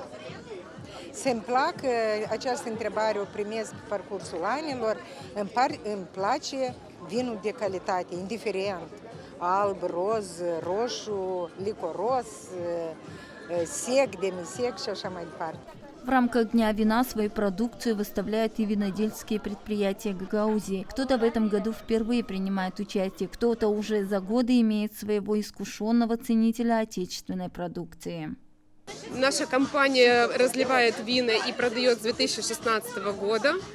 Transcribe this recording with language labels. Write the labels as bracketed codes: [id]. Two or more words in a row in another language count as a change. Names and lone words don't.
[ro] Să-mi placă această întrebare, o primesc pe parcursul anilor, îmi place vinul de calitate, indiferent, alb, roz, roșu, licoros, sec, demisec și așa mai departe. [ru] В рамках Дня вина свою продукцию выставляют и винодельческие предприятия Гагаузии. Кто-то в этом году впервые принимает участие, кто-то уже за годы имеет своего искушенного ценителя отечественной продукции. Наша компания разливает вина и продает с 2016 года.